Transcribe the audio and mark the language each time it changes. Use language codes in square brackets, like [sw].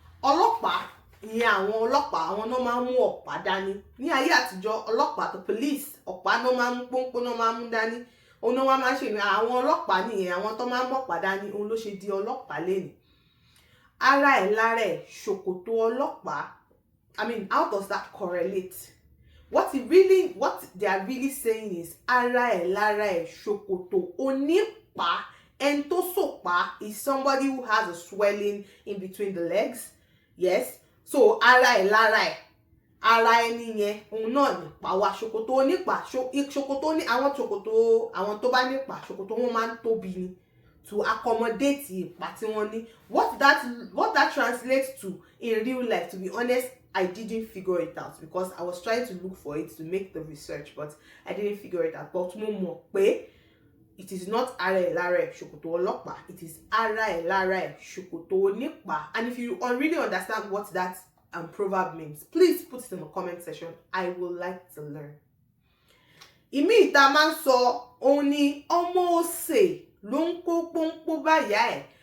[yo] Ọlọ́pàá ìyẹn àwọn ọlọ́pàá, àwọn náà máa ń mú ọ̀pá dání. Ní ayé àtijọ́, ọlọ́pàá, [en] the police, [yo] ọ̀pá náà máa ń mú, pọ́npọ́n náà máa ń mú dání. Òun náà wá máa ń ṣe àwọn ọlọ́pàá nìyẹn, àwọn tó máa ń mọ̀pá dání, òun ló ṣe di ọlọ́pàá lénìí. Ara ẹ̀ lára ẹ̀ ṣòkòtò ọlọ́pàá. [en] I mean, how does that correlate? What they are really saying is [yo] ara ẹ̀ lára ẹ̀ ṣòkòtò onípàá. Ẹni tó sòpá [en] is somebody who has a swelling in between the legs. [yo] Yes. So ara ẹ̀ lára ẹ̀. Ara ẹni yẹn òun náà nípa wa. Ṣòkòtò onípàá, ṣòkòtò ní àwọn tó bá nípa ṣòkòtò wọn máa ń tóbi ni [en] to accommodate [yo] ìpà tí wọ́n ní. [en] What that translates to in real life, to be honest, I didn't figure it out because I was trying to look for it to make the research, but I didn't figure it out. But [yo] mo mọ̀ pé [en] it is not [yo] ara ẹ̀ lára ẹ̀ ṣòkòtò ọlọ́pàá. [en] It is [yo] ara ẹ̀ lára ẹ̀ ṣòkòtò onípàá. [en] And if you really understand what that proverb means, please put it in the comment section. I would like to learn. [yo] Ìmí ìta máa ń sọ òun ni ọmọ òsè ló ń kó pọ́npọ́ báyà ẹ̀.